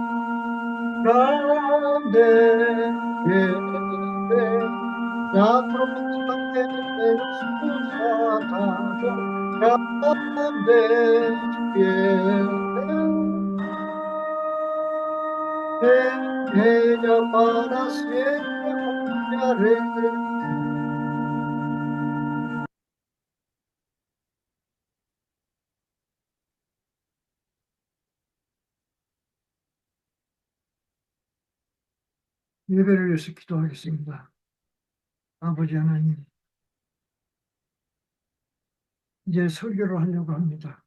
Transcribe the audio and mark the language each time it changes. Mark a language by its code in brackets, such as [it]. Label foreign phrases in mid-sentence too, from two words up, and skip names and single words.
[es] Grande bien, la promesa que Dios nos ha dado, grande bien. En ella para siempre confiaré. [ko] 예배를 위해서 기도하겠습니다. 아버지 하나님, 이제 설교를 하려고 합니다.